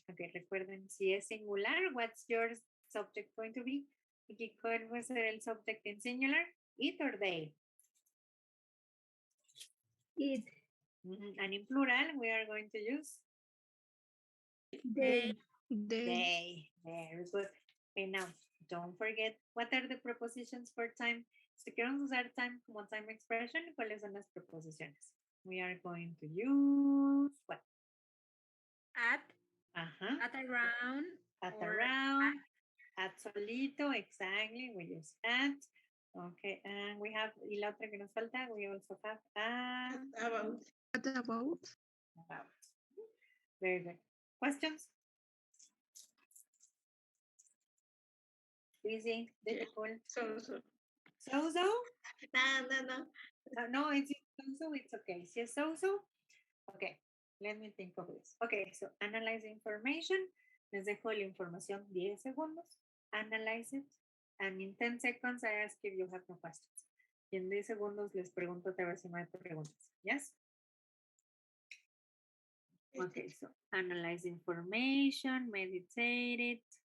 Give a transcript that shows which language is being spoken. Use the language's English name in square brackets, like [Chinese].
[English] Okay, [Spanish] recuerden, si es singular, [English] what's your subject going to be? [Spanish] Aquí, ¿cuál va a ser el subject en singular? [English] It or they? It. And in plural, we are going to use They. they. Very good. Okay, now, don't forget, what are the prepositions for time? [Spanish] Si queremos usar time como time expression, ¿cuáles son las preposiciones? [English] We are going to use what? at, Uh-huh. at around, At or around, at solito, exactly, we use at. Okay, and we have, [Spanish] y la otra que nos falta, [English] we also have at. About. What about? About. Very good. Questions? Easy, difficult? So. So-so? No. No, it's so, it's okay. [Spanish] Si es [English] so, okay, let me think of this. Okay, so analyze information. [Spanish] Les dejo la información 10 segundos. [English] Analyze it. And in 10 seconds, I ask if you have no questions. [Spanish] Y en 10 segundos les pregunto otra vez si no hay preguntas. Yes? [English] Okay, so analyze information, meditate it.